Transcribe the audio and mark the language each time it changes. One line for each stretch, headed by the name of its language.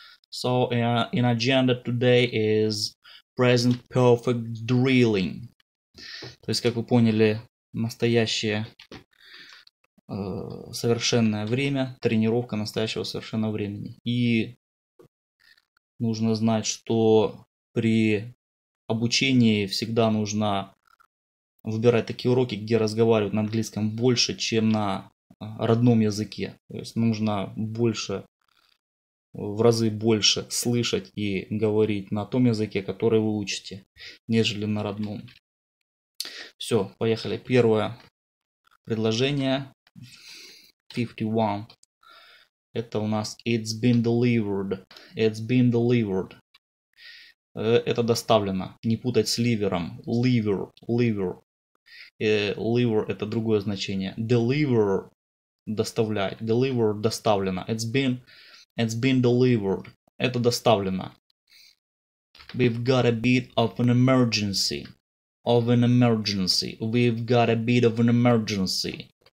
English: So, in agenda today is present perfect drilling.
Russian: То есть, как вы поняли, настоящее совершенное время, тренировка настоящего совершенного времени. И нужно знать, что при обучении всегда нужно выбирать такие уроки, где разговаривают на английском больше, чем на родном языке. То есть нужно в разы больше слышать и говорить на том языке, который вы учите, нежели на родном. Все, поехали. Первое предложение. 51. Это у нас
English: it's been delivered. It's been delivered.
Russian: Это доставлено. Не путать с ливером. Liver. Liver это другое значение. Deliver доставлять. Deliver доставлено.
English: It's been delivered.
Russian: Это доставлено.
English: We've got a bit of an emergency. We've got a bit of an emergency.